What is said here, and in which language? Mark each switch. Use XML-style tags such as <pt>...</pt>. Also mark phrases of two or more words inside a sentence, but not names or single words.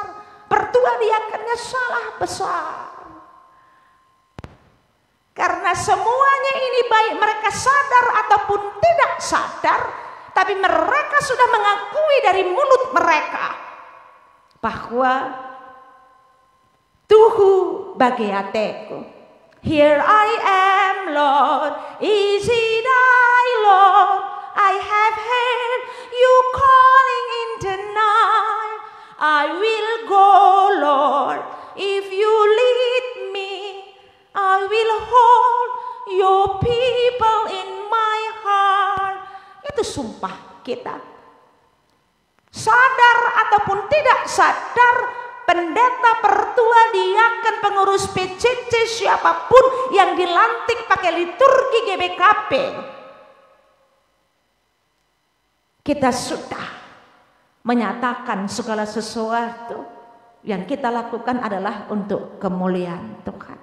<id>Pertua diakonnya salah besar. Karena semuanya ini baik mereka sadar ataupun tidak sadar, tapi mereka sudah mengakui dari mulut mereka bahwa Tuhu bagi hatiku.</id> <en>Here I am, Lord, is it I, Lord? I have heard you calling in the night. I will go, Lord, if you lead me. I will hold your people in my heart.</en> <id>Itu sumpah kita. Sadar ataupun tidak sadar, pendeta, pertua, diaken, pengurus PCC, siapapun yang dilantik pakai liturgi GBKP, kita sudah menyatakan segala sesuatu yang kita lakukan adalah untuk kemuliaan Tuhan.</id>